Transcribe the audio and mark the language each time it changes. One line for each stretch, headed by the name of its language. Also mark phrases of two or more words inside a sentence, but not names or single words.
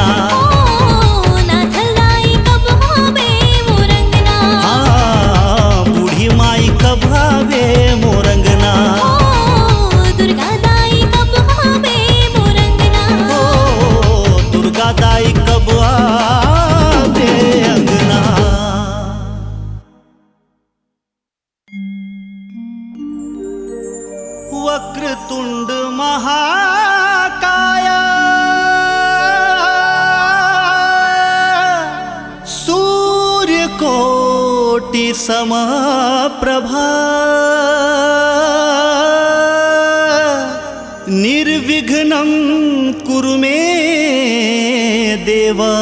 Chhattisgarhi: ओ नाथल दाई कब आवे मोरंगना। हाँ बूढ़ी माई कब आवे मोरंगना। ओ दुर्गा दाई कब आवे मोरंगना। ओ दुर्गा दाई कब आवे अंगना।
Sanskrit: वक्रतुंड महाकाया सूर्यकोटि समप्रभा निर्विघ्नं कुरु मे देव